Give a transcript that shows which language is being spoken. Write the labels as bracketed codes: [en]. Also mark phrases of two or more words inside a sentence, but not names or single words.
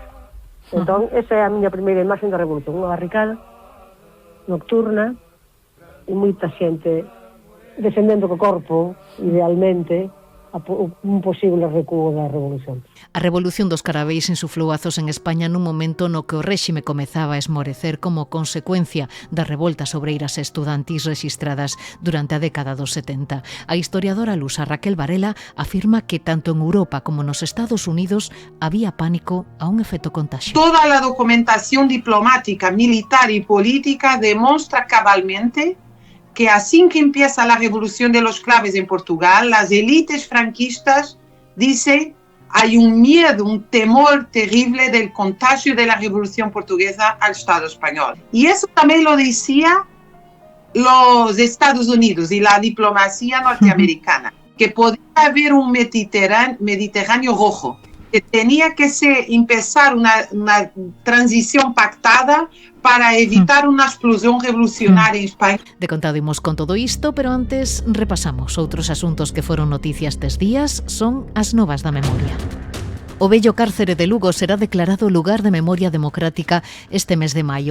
[gl] Entón, esa é a miña primeira imaxe da revolución, unha barricada nocturna e moita xente defendendo co corpo, idealmente, un posible recuo da revolución. A Revolución dos Caraveis insuflou azos en España nun momento no que o réxime comezaba a esmorecer como consecuencia das revoltas obreiras e estudantís rexistradas durante a década dos 70. A historiadora lusa Raquel Varela afirma que tanto en Europa como nos Estados Unidos había pánico a un efecto contagio. [es] Toda la documentación diplomática, militar y política demuestra cabalmente que así que empieza la revolución de los claves en Portugal, las élites franquistas dicen hay un miedo, un temor terrible del contagio de la revolución portuguesa al Estado español. Y eso también lo decía los Estados Unidos y la diplomacia norteamericana, que podía haber un Mediterráneo rojo, que tenía que empezar una transición pactada para evitar unha explosión revolucionaria en España. [gl] De contado imos con todo isto, pero antes repasamos outros asuntos que foron noticias estes días, son as novas da memoria. O vello cárcere de Lugo será declarado lugar de memoria democrática este mes de maio.